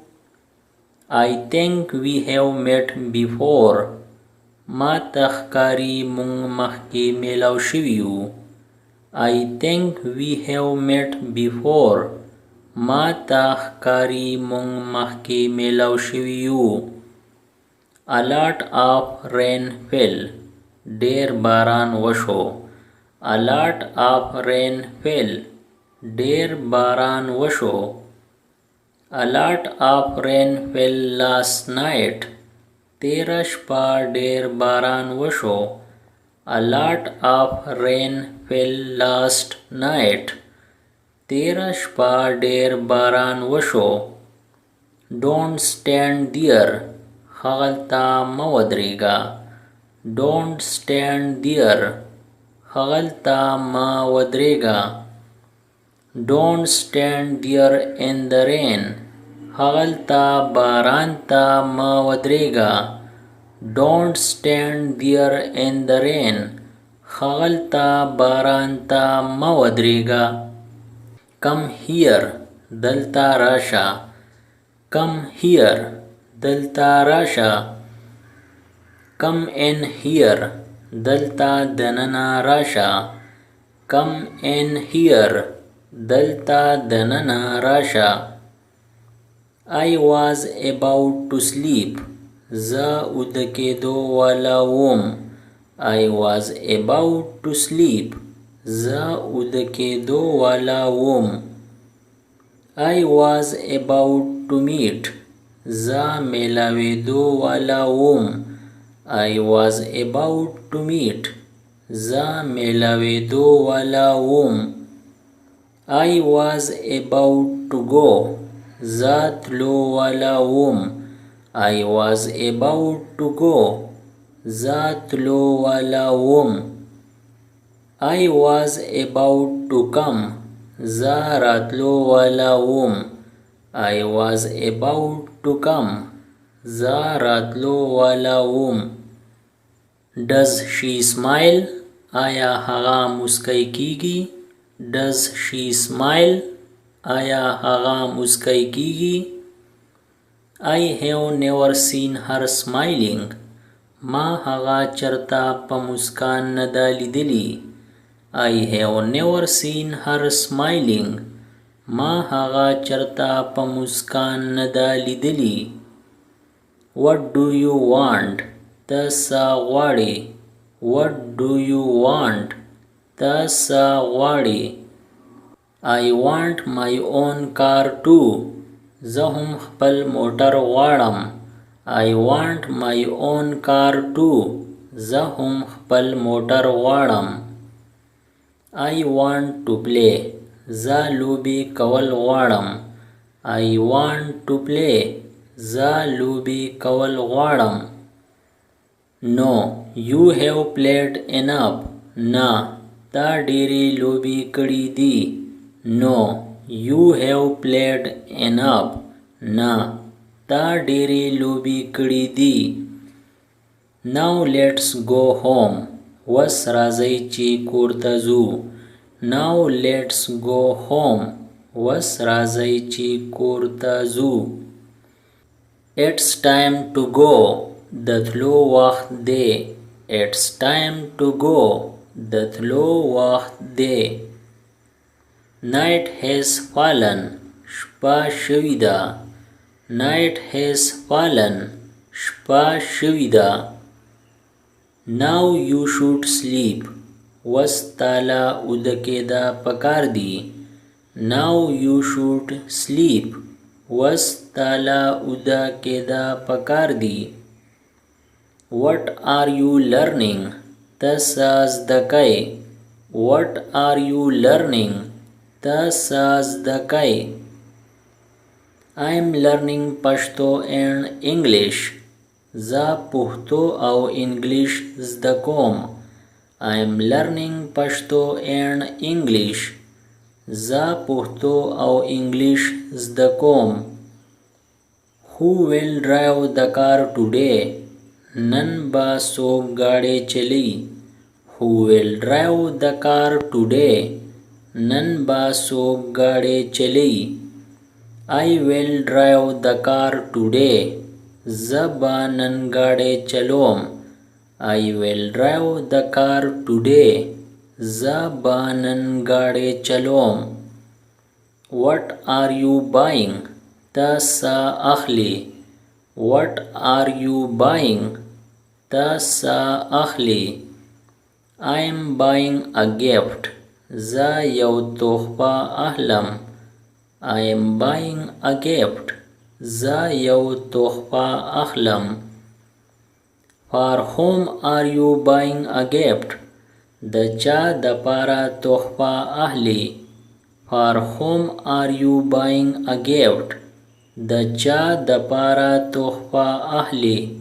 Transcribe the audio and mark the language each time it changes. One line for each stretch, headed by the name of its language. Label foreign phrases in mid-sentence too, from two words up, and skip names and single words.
English: I think we have met before.
Pashto: ما ته ښکاري مونږ مخکې میلاو شوي یو.
English: I think we have met before.
Pashto: ما ته ښکاري مونږ مخکې میلاو شوي یو.
English: A lot of rain fell.
Pashto: ډیر باران وشو.
English: A lot of rain fell.
Pashto: ډیر باران وشو.
English: A lot of rain fell last night.
Pashto: تیره شپه ډیر باران وشو.
English: A lot of rain fell last night.
Pashto: تیره شپه ډیر باران وشو.
English: Don't stand there.
Pashto: هغلته مه ودرېږه.
English: Don't stand there.
Pashto: هغلته مه ودرېږه.
English: Don't stand there in the rain.
Pashto: هغلته باران ته مه ودرېږه.
English: Don't stand there in the rain.
Pashto: هغلته باران ته مه ودرېږه.
English: Come here.
Pashto: دلته راشه.
English: Come here.
Pashto: دلته راشه.
English: Come in here.
Pashto: دلته دننه راشه.
English: Come in here.
Pashto: دلته دننه راشه.
English: I was about to sleep.
Pashto: زه اوده کېدو والا وم.
English: I was about to sleep.
Pashto: زه اوده کېدو والا وم.
English: I was about to meet.
Pashto: زه میلاوېدو والا وم.
English: I was about to meet.
Pashto: زه میلاوېدو والا وم.
English: I was about to go.
Pashto: زه تلو والا وم.
English: I was about to go.
Pashto: زه تلو والا وم.
English: I was about to come.
Pashto: زه راتلو والا وم.
English: I was about to come.
Pashto: زه راتلو والا وم.
English: Does she smile?
Pashto: آیا هغه مسکی کیږي؟
English: Does she smile?
Pashto: آیا هغه مسکی کیږي؟
English: I have never seen her smiling.
Pashto: ما هغه چرته په مسکان نه ده لیدلې.
English: I have never seen her smiling.
Pashto: ما هغه چرته په مسکان نه ده لیدلې.
English: What do you want?
Pashto: ته څه غواړې؟
English: What do you want?
Pashto: ته څه غواړې؟
English: I want my own car too.
Pashto: زه هم خپل موټر غواړم.
English: I want my own car too.
Pashto: زه هم خپل موټر غواړم.
English: I want to play.
Pashto: زه لوبې کول غواړم.
English: I want to play.
Pashto: زه لوبې کول غواړم.
English: No, you have played enough.
Pashto: نه، تا ډېرې لوبې کړې دي.
English: No, you have played enough.
Pashto: نه، تا ډېرې لوبې کړې دي.
English: Now let's go home.
Pashto: وس راځئ چې کور ته ځو.
English: Now let's go home.
Pashto: وس راځئ چې کور ته ځو.
English: It's time to go.
Pashto: د تلو وخت دی.
English: It's time to go.
Pashto: د تلو وخت دی.
English: Night has fallen.
Pashto: شپه شوې ده.
English: Night has fallen.
Pashto: شپه شوې ده.
English: Now you should sleep.
Pashto: وس تاله اوده کېده پکار دي.
English: Now you should sleep.
Pashto: وس تاله اوده کېده پکار دي.
English: What are you learning?
Pashto: ته څه زده کوې؟
English: What are you learning?
Pashto: ته څه زده کوې؟
English: I am learning Pashto and English.
Pashto: زه پښتو او انګلیش زده کوم.
English: I am learning Pashto and English.
Pashto: زه پښتو او انګلیش زده کوم.
English: Who will drive the car today?
Pashto: نن به څوک ګاډی چلوي.
English: Who will drive the car today?
Pashto: نن به څوک ګاډی چلوي.
English: I will drive the car today.
Pashto: زه به نن ګاډی چلوم.
English: I will drive the car today.
Pashto: زه به نن ګاډی چلوم.
English: What are you buying?
Pashto: ته څه اخلي.
English: What are you buying?
Pashto: ته څه اخلي.
English: I am buying a gift.
Pashto: زه یو تحفه اخلم.
English: I am buying a gift.
Pashto: زه یو تحفه اخلم.
English: For whom are you buying a gift?
Pashto: د چا د پاره تحفه اخلي.
English: For whom are you buying a gift?
Pashto: د چا د پاره تحفه اخلي.